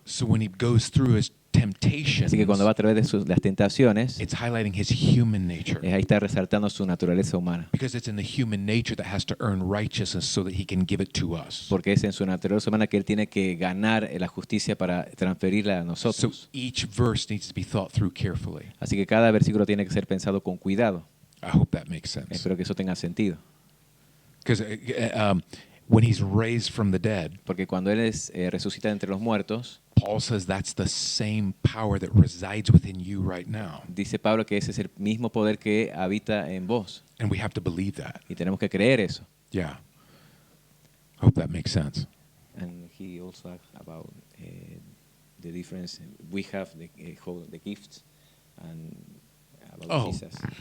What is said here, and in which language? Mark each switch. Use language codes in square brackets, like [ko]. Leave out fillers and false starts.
[en] So when he goes through his temptations, [es] Así que cuando va a través de las tentaciones, [en] it's highlighting his human nature. [es] ahí está resaltando su naturaleza humana. [en] Because it's in the human nature that has to earn righteousness so that he can give it to us. [es] Porque es en su naturaleza humana que él tiene que ganar la justicia para transferirla a [en] So [es] nosotros. [en] each verse needs to be thought through carefully. [es] Así que cada versículo tiene que ser pensado con cuidado. [en] I hope that makes sense. [es] Espero que eso tenga sentido. [en] Because when he's raised from the dead, [es] Porque cuando él resucita entre los muertos, [en] Paul says that's the same power that resides within you right now. [es] Dice Pablo que ese es el mismo poder que habita en vos. [en] And we have to believe that. [es] Y tenemos que creer eso. [en] Yeah. Hope that makes sense. And he also asked about the difference. We have the gifts and about Jesus.